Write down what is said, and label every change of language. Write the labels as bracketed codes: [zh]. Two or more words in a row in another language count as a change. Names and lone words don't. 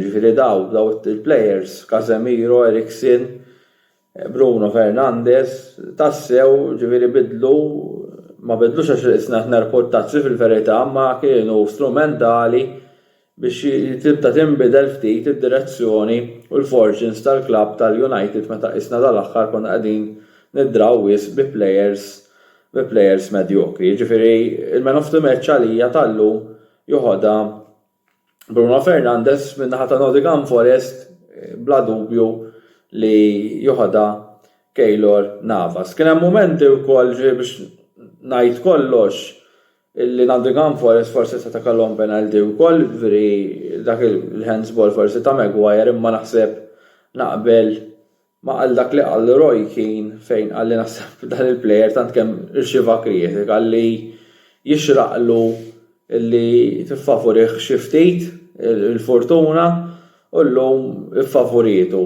[mt] Ġifieri daw il-players Casemiro, Eriksen, Bruno Fernandes tassew ġifieri ma bidlux għax isna nerportazzi fil-verità ma kienu strumentali biex tibda tinbidel ftit id-direzzjoni u l-fortunes tal-klabb tal-United meta isna dal-aħħar konna qegħdin niddraw wisq bi players medjokri. Ġifieri il- [en] man of the match [mt] għalija tal-lum joħodha Bruno Fernandes min-naħa ta' Nottingham Forest bla dubju li joħodha Keylor Navas. Kien hemm momenti wkoll biex ngħid kollox illi Nottingham Forest forsi se kellhom penalty wkoll, ġifieri dak il-handsball forsi ta' Maguire imma naħseb naqbel ma qal dak li qal Roy Keane fejn qal li naħseb dan il-plejer tant kemm irċieva kritika li jixraqlu illi tiffavorih xi ftit il-fortuna u llum iffavoritu.